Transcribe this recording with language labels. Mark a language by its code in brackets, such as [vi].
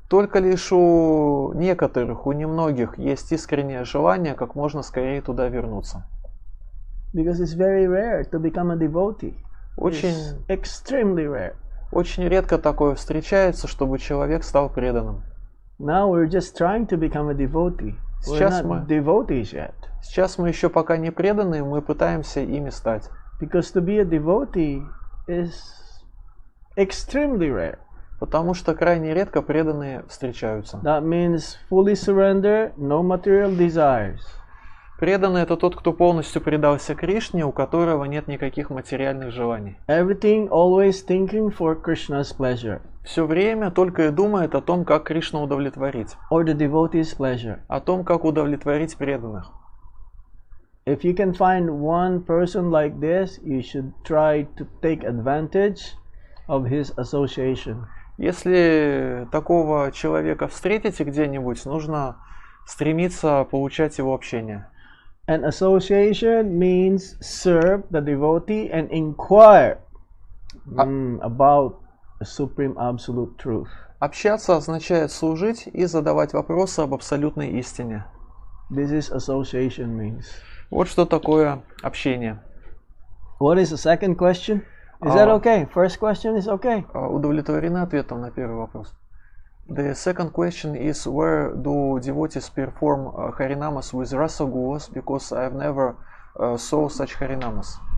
[ru] Только лишь у некоторых, у немногих есть искреннее желание как можно скорее туда вернуться. [en] Because it's very rare to become a devotee. [ru] Очень, [en] It's extremely rare. [ru] очень редко такое встречается, чтобы человек стал преданным. [en] Now we're just trying to become a devotee. We're [ru] Сейчас [en] not [ru] мы, [en] devotees yet. [ru] сейчас мы еще пока не преданные, мы пытаемся ими стать. [en] Because to be a devotee is extremely rare. [ru] Потому что крайне редко преданные встречаются. [en] That means fully surrender, no material desires. [ru] Преданный — это тот, кто полностью предался Кришне, у которого нет никаких материальных желаний. [en] Everything always thinking for Krishna's pleasure. [ru] Все время только и думает о том, как Кришну удовлетворить. [en] Or the devotee's pleasure. [ru] О том, как удовлетворить преданных. [en] If you can find one person like this, you should try to take advantage of his association. [ru] Если такого человека встретите где-нибудь, нужно стремиться получать его общение. [en] And association means serve the devotee and inquire about the supreme absolute truth. [ru] Общаться означает служить и задавать вопросы об абсолютной истине. [en] This is association means. [ru] Вот что такое общение. [en] What is the second question? Is that okay? First question is okay. [ru] Удовлетворены ответом на первый вопрос. [en] The second question is, where do devotees perform harinamas with rasagulas? Because I've never saw such harinamas.